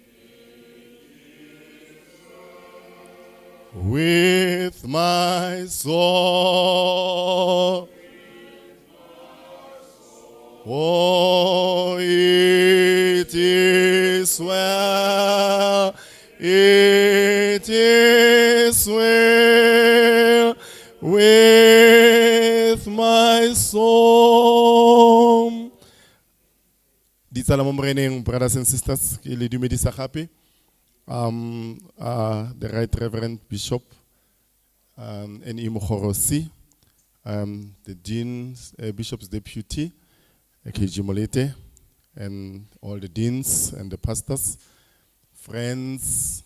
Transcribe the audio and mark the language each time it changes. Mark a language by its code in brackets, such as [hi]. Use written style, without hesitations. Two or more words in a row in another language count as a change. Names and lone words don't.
[en] With my soul, oh, it is well, it is well with my soul. [tn] Ditsala mo moreneng, [en] brothers and sisters, [tn] ke le dumedisa gape. [en] The Right Reverend Bishop N.E. Mogorosi, the Dean's Bishop's Deputy, KG Molete, and all the deans and the pastors, friends